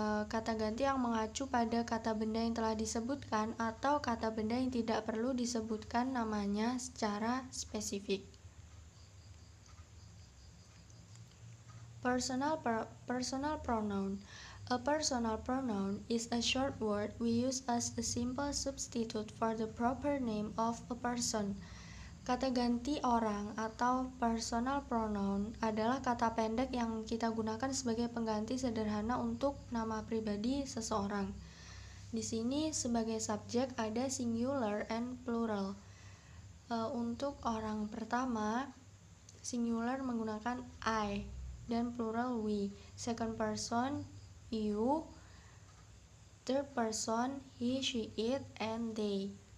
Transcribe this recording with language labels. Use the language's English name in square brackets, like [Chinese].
[Indonesian] Kata ganti yang mengacu pada kata benda yang telah disebutkan atau kata benda yang tidak perlu disebutkan namanya secara spesifik. [English] Personal pronoun. A personal pronoun is a short word we use as a simple substitute for the proper name of a person. [Indonesian] Kata ganti orang atau personal pronoun adalah kata pendek yang kita gunakan sebagai pengganti sederhana untuk nama pribadi seseorang. Di sini sebagai subjek ada singular and plural. Untuk orang pertama, singular menggunakan I dan plural we. [English] Second person you, third person he, she, it, and they.